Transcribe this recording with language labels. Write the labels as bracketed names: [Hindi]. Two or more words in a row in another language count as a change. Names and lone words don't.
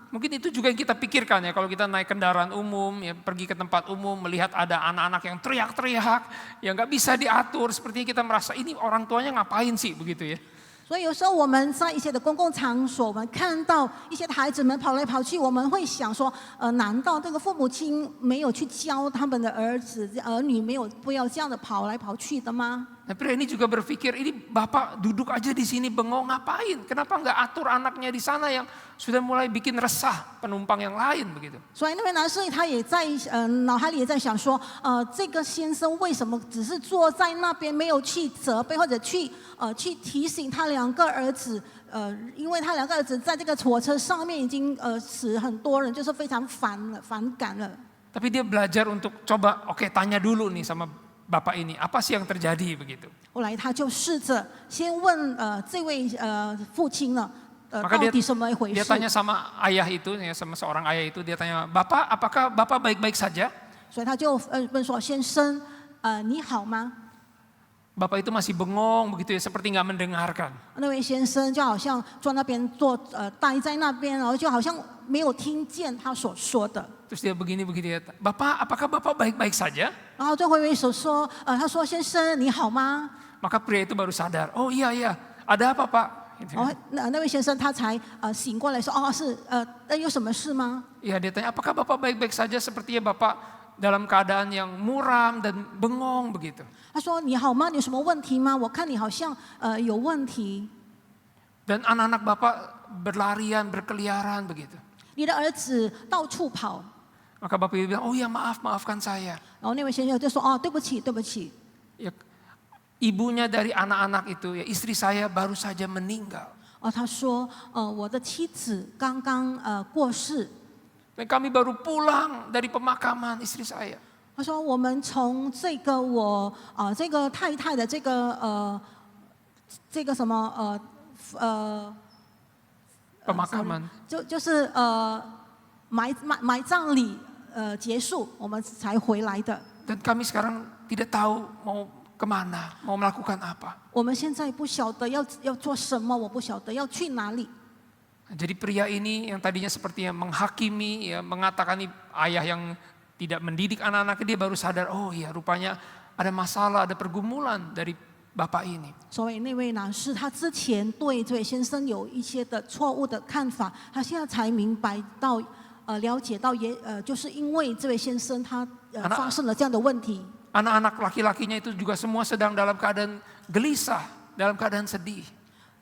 [Indonesian] Mungkin itu juga yang kita pikirkan ya, kalau kita naik kendaraan umum, ya pergi ke tempat umum, melihat ada anak-anak yang teriak-teriak, yang nggak bisa diatur, sepertinya kita merasa ini orang tuanya ngapain sih begitu ya. [Chinese] 所以有时候我们在一些的公共场所，我们看到一些孩子们跑来跑去，我们会想说，难道这个父母亲没有去教他们的儿女不要这样的跑来跑去的吗？ [Indonesian] Nah, pria ini juga berpikir, ini bapak duduk aja di sini bengong ngapain? Kenapa nggak atur anaknya di sana yang sudah mulai bikin resah penumpang yang lain begitu? [Chinese] 所以那位男士他也在脑海里也在想说，这个先生为什么只是坐在那边，没有去责备或者去提醒他2个儿子？因为他2个儿子在这个火车上面已经使很多人就是非常反感了。 [Indonesian] Tapi dia belajar untuk coba, oke, tanya dulu nih sama bapak ini, apa sih yang terjadi begitu? [Chinese] 后来他就试着先问这位父亲呢，到 [Indonesian] Maka [Chinese] 底什么一回 [Indonesian] dia [Chinese] 事？ [Indonesian] tanya sama ayah itu, ya, sama seorang ayah itu, dia tanya, Bapak, apakah bapak baik-baik saja? [Chinese] 所以他就问说：“先生，你好吗？” [Indonesian] Bapak itu masih bengong begitu ya, seperti nggak mendengarkan. [Chinese] 那位先生就好像坐那边待在那边，然后就好像没有听见他所说的。 [Indonesian] Terus dia begini ya, Bapak, apakah bapak baik-baik saja? [Chinese] 然后最后一位手说：“他说先生你好吗？” [Indonesian] Maka pria itu baru sadar, oh iya, ada apa pak? Gitu. [Chinese] 然后那位先生他才醒过来说：“哦，是有什么事吗？” [Indonesian] Iya, dia tanya, apakah bapak baik-baik saja? Sepertinya bapak dalam keadaan yang muram dan bengong begitu. [Chinese] 他说：“你好吗？你有什么问题吗？我看你好像有问题。” [Indonesian] Dan anak-anak bapak berlarian, berkeliaran begitu. [Chinese] 你的儿子到处跑。 [Indonesian] Maka bapak itu bilang, oh ya maafkan saya. [Chinese] 然后那位先生就说：“哦，对不起，对不起。” [Indonesian] Ya, ibunya dari anak-anak itu, ya istri saya baru saja meninggal. [Chinese] 他说：“我的妻子刚刚过世。” [Indonesian] Dan kami baru pulang dari pemakaman istri saya. [Chinese] 他说：“我们从这个这个太太的这个什么 [Indonesian] Pemakaman. [Chinese] 就是埋葬礼结束，我们才回来的。 [Indonesian] Dan kami sekarang tidak tahu mau kemana, mau melakukan apa. [Chinese] 我们现在不晓得要做什么，我不晓得要去哪里。” [Indonesian] Jadi pria ini yang tadinya sepertinya menghakimi, ya, mengatakan ini ayah yang tidak mendidik anak-anaknya, dia baru sadar, oh iya rupanya ada masalah, ada pergumulan dari bapak ini. [Chinese] 所以那位男士他之前对这位先生有一些的错误的看法，他现在才明白到了解到就是因为这位先生他发生了这样的问题。 [Indonesian] Anak-anak laki-lakinya itu juga semua sedang dalam keadaan gelisah, dalam keadaan sedih.